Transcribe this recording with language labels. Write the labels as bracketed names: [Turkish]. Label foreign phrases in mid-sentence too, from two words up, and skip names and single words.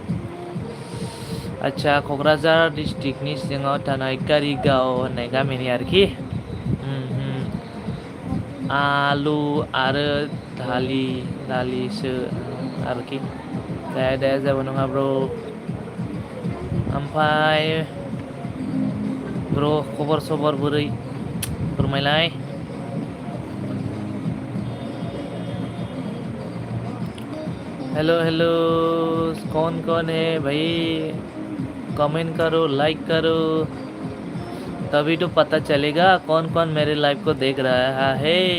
[Bodo] आच्छा क'क्राझार डिस्ट्रिक्टनि सिङाव थानाय कारिगाव होननाय गामिनि आरोखि आलु आरो दालिसो आरोखि दे जेबो नङा ब्र ओमफ्राय ब्र खबर सबर बोरै फोरमायलाय [English] hello hello [Hindi] कौन है भाई कमेंट करो लाइक करो तभी तो पता चलेगा कौन कौन मेरे लाइव को देख रहा है